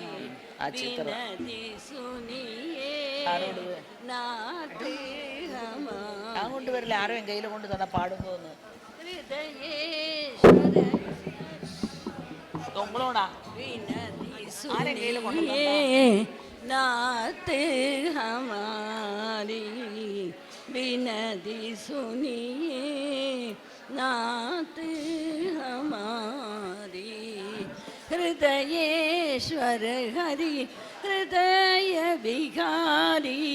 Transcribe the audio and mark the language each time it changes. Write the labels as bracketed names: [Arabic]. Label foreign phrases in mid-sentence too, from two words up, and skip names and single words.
[Tamil] நான் கொண்டு வரல, யாரும் என் கையில கொண்டு தந்தா பாடும்போது உங்களோடா ஆரை கையில கொண்டு [Hindi] नाते हमारी बिनती सुनिए, नाते हमारी हृदयेश्वर हरि हृदय विहारी,